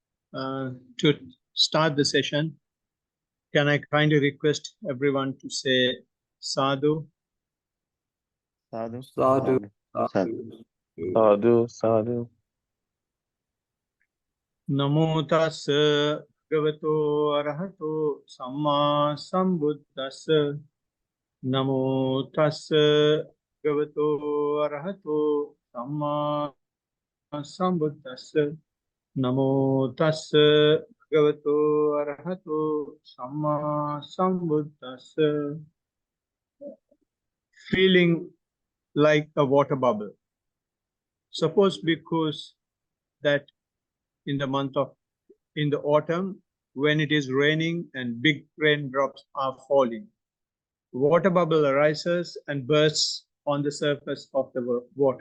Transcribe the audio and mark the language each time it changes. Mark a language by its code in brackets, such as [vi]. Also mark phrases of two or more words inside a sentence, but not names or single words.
[en] To start the session, can I kindly request everyone to say sadhu? [pi] Sadhu. Sadhu. Sadhu. Sadhu. Sadhu. Namo tassa bhagavato arahato samma sambuddhassa. Namo tassa bhagavato arahato samma sambuddhassa. Namo tassa bhagavato arahato samma sambuddhassa. [en] Feeling like a water bubble. Suppose because that in the autumn, when it is raining and big raindrops are falling, water bubble arises and bursts on the surface of the water.